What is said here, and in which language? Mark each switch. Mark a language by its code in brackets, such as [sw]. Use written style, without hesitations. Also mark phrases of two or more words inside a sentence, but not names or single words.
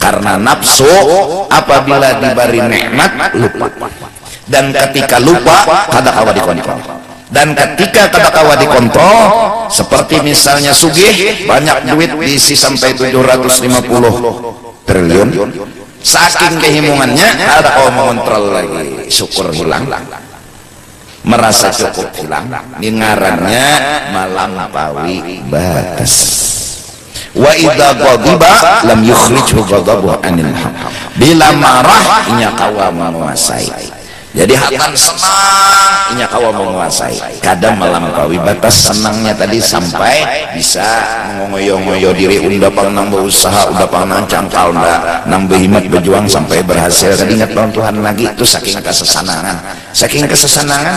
[bjn] karena nafsu apabila diberi nikmat lupa, dan ketika lupa kada kawa dikontrol, dan ketika kada kawa dikontrol seperti misalnya sugih banyak duit diisi sampai 750 triliun, saking kehimungannya kada kawa mengontrol lagi, syukur hilang, merasa cukup hilang, ngarannya melampaui batas. [ar] Wa idza ghadiba lam yukhrijhu ghadabu anil haq, [bjn] bila marah inya kawa menguasai. Jadi hatan senang inya kawa menguasai, kadang melampaui batas senangnya tadi sampai bisa mengoyo-ngoyo diri, unda pang nang berusaha, udah pang nang cangkal, nang berhimat berjuang sampai berhasil, tadi ingat lawan Tuhan lagi, itu saking kesesanangan.